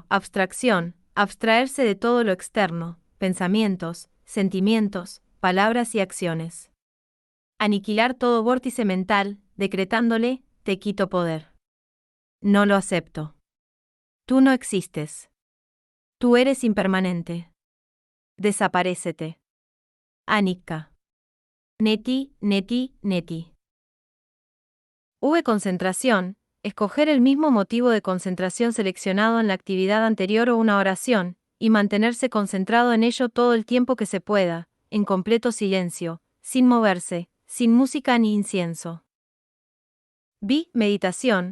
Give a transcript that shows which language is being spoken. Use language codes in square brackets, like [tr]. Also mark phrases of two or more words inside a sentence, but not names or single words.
[es] Abstracción, abstraerse de todo lo externo, pensamientos, sentimientos, palabras y acciones. Aniquilar todo vórtice mental, decretándole, te quito poder. No lo acepto. Tú no existes. Tú eres impermanente. Desaparécete. [sa] Anicca. Neti, neti, neti. [es] Concentración, escoger el mismo motivo de concentración seleccionado en la actividad anterior o una oración, y mantenerse concentrado en ello todo el tiempo que se pueda, en completo silencio, sin moverse, sin música ni incienso. Meditación.